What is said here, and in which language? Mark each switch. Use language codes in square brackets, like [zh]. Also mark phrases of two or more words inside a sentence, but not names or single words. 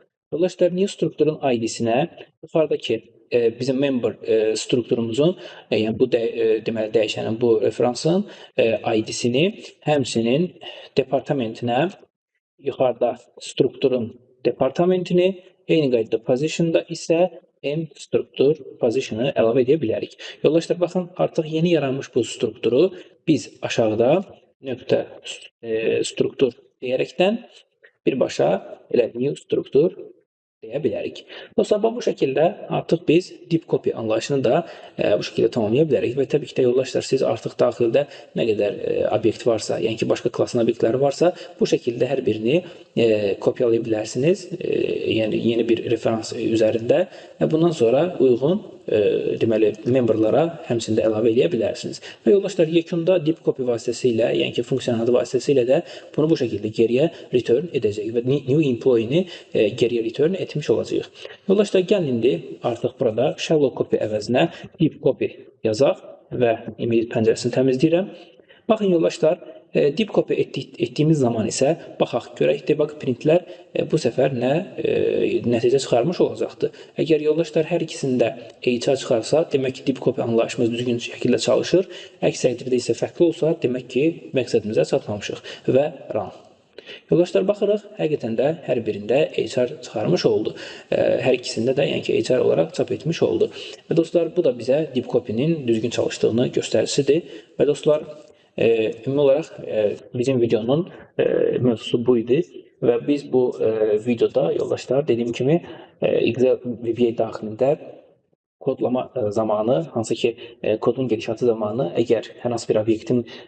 [az] Yoldaşlar, new strukturun ID-sinə yuxarıdakı bizim member strukturumuzun, yəni bu deməli dəyişənin, bu referansın ID-sini həmçinin departamentinə, yuxarıda strukturun departamentini, eyni qaydada positionda isə M struktur positionu əlavə edə bilərik. Yoldaşlar, baxın, artıq yeni yaranmış bu strukturu biz aşağıda nöqtə struktur deyərəkdən birbaşa elə new struktur deyə bilərik. Dostlar, bu şəkildə artıq biz [en] deep copy [az] anlayışını da bu şəkildə tamamlaya bilərik və təbii ki də yoldaşlar, siz artıq daxildə nə qədər obyekt varsa, yəni ki, başqa klassın obyektləri varsa, bu şəkildə hər birini kopyalaya bilərsiniz, yəni yeni bir referans üzərində və bundan sonra uyğun deməli memberlara həmçində əlavə edə bilərsiniz. Və yoldaşlar, yekunda deep copy vasitəsilə, yəni ki, funksiyanın adı vasitəsilə də bunu bu şəkildə geriyə return edəcək və [en] new employee-ni [az] geriyə return etmiş olacağıq. Yoldaşlar, gəlin indi artıq burada [en] shallow copy [az] əvəzinə [en] deep copy [az] yazaq və email pəncərəsini təmizləyirəm. Baxın yoldaşlar, [en] deep copy [az] etdiyimiz zaman isə baxaq, görək [en] debug printlər [az] bu səfər nə nəticə çıxarmış olacaqdır. Əgər yoldaşlar hər ikisində HR çıxarsa, demək ki, [en] deep copy [az] anlayışımız düzgün şəkildə çalışır. Əks təqdirdə isə fərqli olsa, demək ki, məqsədimizə çatmamışıq və run. Yoldaşlar, baxırıq, həqiqətən də hər birində HR çıxarmış oldu. Hər ikisində də, yəni ki, HR olaraq çap etmiş oldu. Və dostlar, bu da bizə [en] deep copy-nin [az] düzgün çalışdığını göstəricisidir. Və dostlar, ümumi olaraq bizim videonun mövzusu bu idi və biz bu videoda yoldaşlar dediyim kimi Excel VBA daxilində kodlama zamanı, hansı ki kodun gedişatı zamanı əgər hər hansı bir obyektin